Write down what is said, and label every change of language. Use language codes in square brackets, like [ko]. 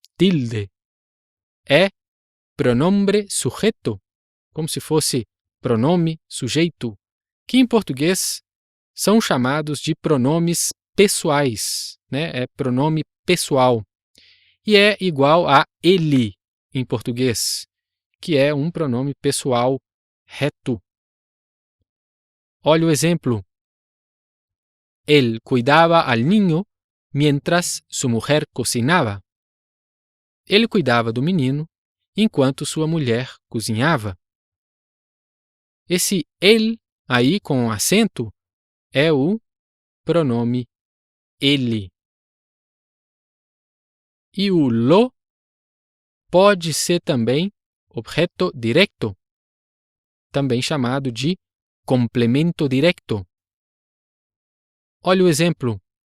[pt] Tilde, é [es] pronombre sujeto, [pt] como se fosse pronome sujeito, que em português são chamados de pronomes pessoais, né? É pronome pessoal. E é igual a ele em português, que é um pronome pessoal reto. Olha o exemplo. [es] Él cuidaba al niño mientras su mujer cocinaba. [pt] Ele cuidava do menino enquanto sua mulher cozinhava. Esse ele aí com acento é o pronome ele. E o lo pode ser também objeto directo, também chamado de complemento directo. Olha o exemplo.